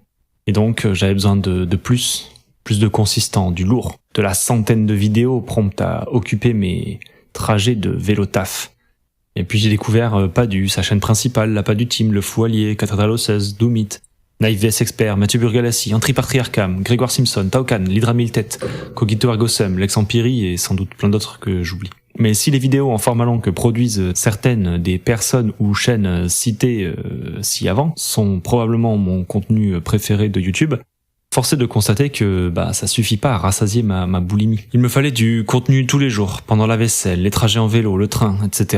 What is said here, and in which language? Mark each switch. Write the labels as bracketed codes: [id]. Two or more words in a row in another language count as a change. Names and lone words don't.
[fr] Et donc j'avais besoin de plus de consistant, du lourd, de la centaine de vidéos promptes à occuper mes trajets de vélo taf. Et puis j'ai découvert Padu, sa chaîne principale, la Padu Team, le Fou Allié, Cathédrale Osseuse, Doomit, Naïf vs Expert, Mathieu Burgalassi, Antipatriarcam, Grégoire Simpson, Taucan, l'Hydra Mille Têtes, Cogito Ergo Sum, Lex Empiri et sans doute plein d'autres que j'oublie. Mais si les vidéos en format long que produisent certaines des personnes ou chaînes citées ci-avant sont probablement mon contenu préféré de YouTube, force est de constater que ça suffit pas à rassasier ma boulimie. Il me fallait du contenu tous les jours, pendant la vaisselle, les trajets en vélo, le train, etc.